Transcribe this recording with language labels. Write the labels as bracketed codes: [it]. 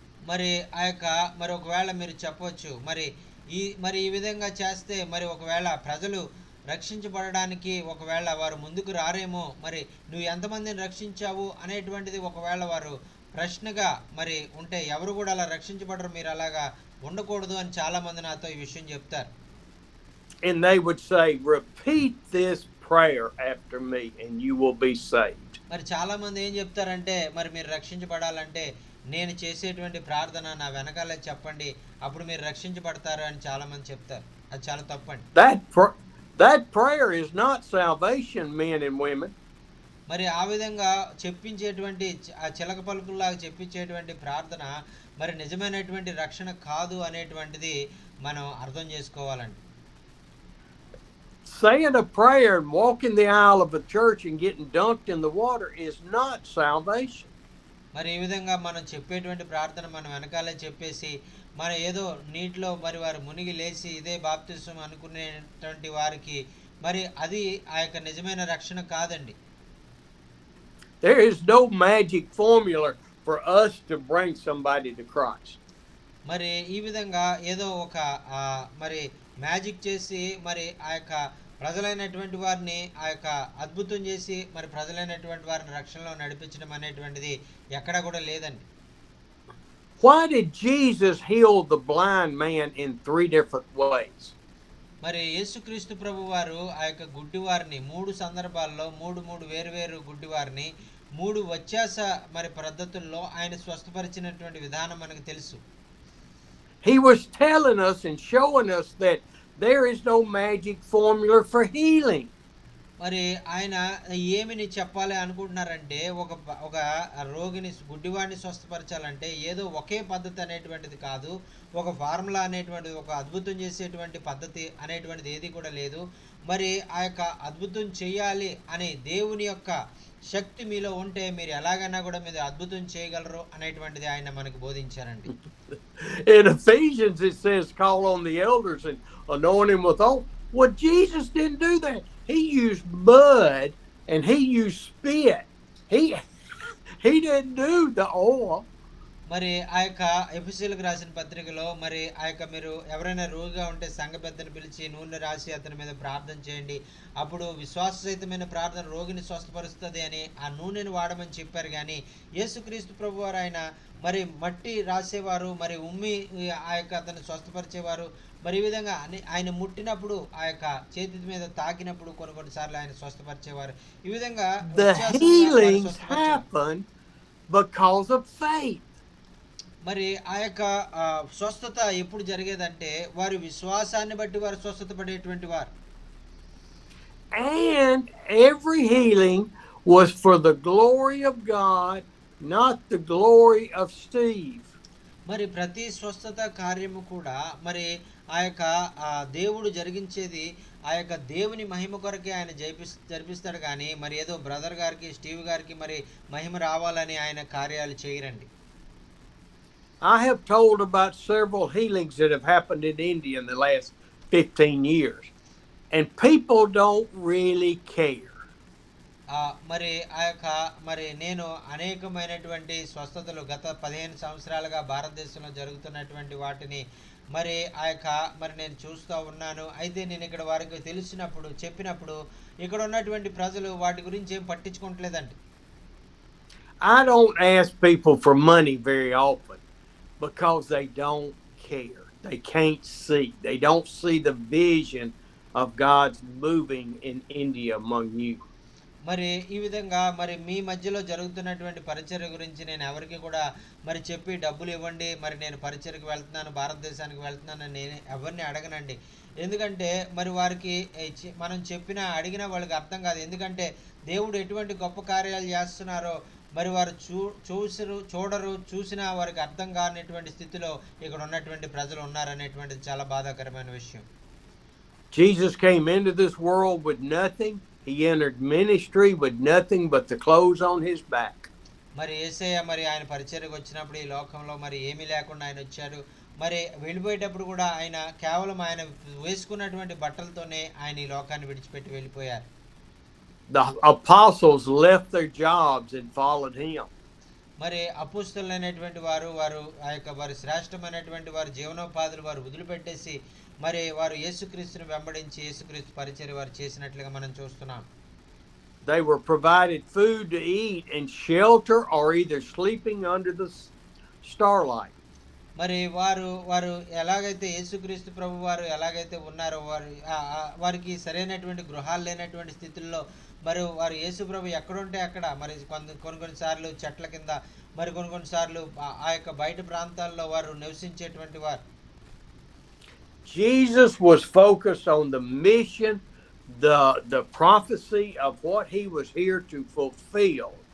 [te] మరి ఆ యొక్క మరి ఒకవేళ మీరు చెప్పవచ్చు మరి ఈ విధంగా చేస్తే మరి ఒకవేళ ప్రజలు రక్షించబడడానికి ఒకవేళ వారు ముందుకు రారేమో, మరి నువ్వు ఎంతమందిని రక్షించావు అనేటువంటిది ఒకవేళ వారు ప్రశ్నగా మరి ఉంటే ఎవరు కూడా అలా రక్షించబడరు, మీరు అలాగా ఉండకూడదు అని చాలామంది నాతో ఈ విషయం చెప్తారు. [en] and they would say, repeat this prayer after me and you will be saved. [te] మరి చాలామంది ఏం చెప్తారంటే, మరి మీరు రక్షించబడాలంటే నేను చేసేటువంటి ప్రార్థన నా వెనకాలే చెప్పండి, అప్పుడు మీరు రక్షించబడతారు అని చాలామంది చెప్తారు. అది చాలా తప్పండి. [en] That prayer is not salvation, men and women. [te] మరి ఆ విధంగా చెప్పించేటువంటి ఆ చిలక పలుకుల్లాగా చెప్పించేటువంటి ప్రార్థన మరి నిజమైనటువంటి రక్షణ కాదు అనేటువంటిది మనం అర్థం చేసుకోవాలండి. [en] Saying a prayer and walking the aisle of a church and getting dunked in the water is not salvation. [te] మరి ఈ విధంగా మనం చెప్పేటువంటి ప్రార్థన మనం వెనకాలే చెప్పేసి మన ఏదో నీటిలో మరి వారు మునిగి లేచి ఇదే బాప్తిసం అనుకునేటువంటి వారికి మరి అది ఆ యొక్క నిజమైన రక్షణ కాదండి. [en] There is no magic formula for us to bring somebody to Christ. [te] మరి ఈ విధంగా ఏదో ఒక మరి మ్యాజిక్ చేసి మరి ఆ యొక్క ప్రజలైనటువంటి వారిని ఆ యొక్క అద్భుతం చేసి మరి ప్రజలైనటువంటి వారిని రక్షణలో నడిపించడం అనేటువంటిది ఎక్కడ కూడా లేదండి. [en] Why did Jesus heal the blind man in 3 different ways? [te] మరి యేసుక్రీస్తు ప్రభు వారు ఆ యొక్క గుడ్డివారిని 3 సందర్భాల్లో మూడు వేరు గుడ్డివారిని 3 వ్యత్యాస మరి పద్ధతుల్లో ఆయన స్వస్థపరిచినటువంటి విధానం మనకు తెలుసు. [en] He was telling us and showing us that there is no magic formula for healing. [te] మరి ఆయన ఏమిని చెప్పాలి అనుకుంటున్నారంటే ఒక రోగిని గుడ్డివాడిని స్వస్థపరచాలంటే ఏదో ఒకే పద్ధతి అనేటువంటిది కాదు, ఒక ఫార్ములా అనేటువంటిది, ఒక అద్భుతం చేసేటువంటి పద్ధతి అనేటువంటిది ఏది కూడా లేదు. మరి ఆ యొక్క అద్భుతం చేయాలి అనే దేవుని యొక్క శక్తి మీలో ఉంటే మీరు ఎలాగైనా కూడా మీరు అద్భుతం చేయగలరు అనేటువంటిది ఆయన మనకు బోధించారండి. [en] In Ephesians it says, call on the elders and anoint him with oil. Well, Jesus didn't do that. He used mud and he used spit. He didn't do the oil. [te] మరి ఆ యొక్క ఎఫెసీయులకు రాసిన పత్రికలో మరి ఆ యొక్క మీరు ఎవరైనా రోగిగా ఉంటే సంఘ పెద్దను పిలిచి నూనె రాసి అతని మీద ప్రార్థన చేయండి, అప్పుడు విశ్వాససహితమైన ప్రార్థన రోగిని స్వస్థపరుస్తుంది అని ఆ నూనెను వాడమని చెప్పారు. కానీ యేసుక్రీస్తు ప్రభు వారు ఆయన మరి మట్టి రాసేవారు, మరి ఉమ్మి ఆ యొక్క అతన్ని స్వస్థపరిచేవారు. మరి ఈ విధంగా ఆయన ముట్టినప్పుడు ఆ యొక్క చేతి మీద తాకినప్పుడు కొన్నిసార్లు ఆయన స్వస్థపరిచేవారు. ఈ విధంగా [en] the healings happen because of faith. [te] మరి ఆ యొక్క స్వస్థత ఎప్పుడు జరిగేదంటే వారి విశ్వాసాన్ని బట్టి వారు స్వస్థత పడేటువంటి వారు. [en] And every healing was for the glory of God, not the glory of Steve. [te] మరి ప్రతి స్వస్థత కార్యము కూడా మరి ఆ యొక్క దేవుడు జరిగించేది ఆ యొక్క దేవుని మహిమ కొరకే ఆయన జరిపిస్తాడు. కానీ మరి ఏదో బ్రదర్ గారికి స్టీవ్ గారికి మరి మహిమ రావాలని ఆయన కార్యాలు చేయరండి. [en] I have told about several healings that have happened in India in the last 15 years, and people don't really care. [te] మరి ఆ యొక్క మరి నేను అనేకమైనటువంటి స్వస్థతలు గత 15 సంవత్సరాలుగా భారతదేశంలో జరుగుతున్నటువంటి వాటిని మరి ఆ యొక్క మరి నేను చూస్తూ ఉన్నాను. అయితే నేను ఇక్కడ వారికి తెలిసినప్పుడు చెప్పినప్పుడు ఇక్కడ ఉన్నటువంటి ప్రజలు వాటి గురించి ఏం పట్టించుకోవట్లేదండి. [en] I don't ask people for money very often because they don't care. They can't see. They don't see the vision of God's moving in India among you. [te] మరి ఈ విధంగా మరి మీ మధ్యలో జరుగుతున్నటువంటి పరిచర్య గురించి నేను ఎవరికి కూడా మరి చెప్పి డబ్బులు ఇవ్వండి, మరి నేను పరిచర్యకు వెళ్తున్నాను, భారతదేశానికి వెళ్తున్నాను నేను ఎవరిని అడగనండి. ఎందుకంటే మరి వారికి మనం చెప్పినా అడిగినా వాళ్ళకి అర్థం కాదు. ఎందుకంటే దేవుడు ఎటువంటి గొప్ప కార్యాలు చేస్తున్నారో మరి వారు చూడరు, చూసినా వారికి అర్థం కానిటువంటి స్థితిలో ఇక్కడ ఉన్నటువంటి ప్రజలు ఉన్నారనేటువంటిది చాలా బాధాకరమైన విషయం. [en] Jesus came into this world with nothing. He entered ministry with nothing but the clothes on his back. [te] మరి యేసయ్య మరి ఆయన పరిచర్యకు వచ్చినప్పుడు ఈ లోకంలో మరి ఏమీ లేకుండా ఆయన వచ్చాడు. మరి వెళ్ళిపోయేటప్పుడు కూడా ఆయన కేవలం ఆయన వేసుకున్నటువంటి బట్టలతోనే ఆయన ఈ లోకాన్ని విడిచిపెట్టి వెళ్ళిపోయారు. [en] The apostles left their jobs and followed him. [te] మరి అపోస్తలులైనటువంటి వారు ఆ యొక్క వారి శ్రేష్టమైనటువంటి వారి జీవనోపాధులు వారు వదిలిపెట్టేసి మరి వారు యేసుక్రీస్తుని వెంబడించి యేసుక్రీస్తు పరిచర్య వారు చేసినట్లుగా మనం చూస్తున్నాం. [en] They were provided food to eat and shelter or either sleeping under the starlight. [te] మరి వారు వారు ఎలాగైతే యేసుక్రీస్తు ప్రభు వారు ఎలాగైతే ఉన్నారో వారికి సరైనటువంటి గృహాలు లేనటువంటి స్థితుల్లో మరి వారు యేసు ప్రభు ఎక్కడుంటే అక్కడ మరి కొన్ని సార్లు చెట్ల కింద మరి కొన్ని సార్లు ఆ యొక్క బయట ప్రాంతాల్లో వారు నివసించేటువంటి వారు. [en] Jesus was focused on the mission, the prophecy of what he was here to fulfill.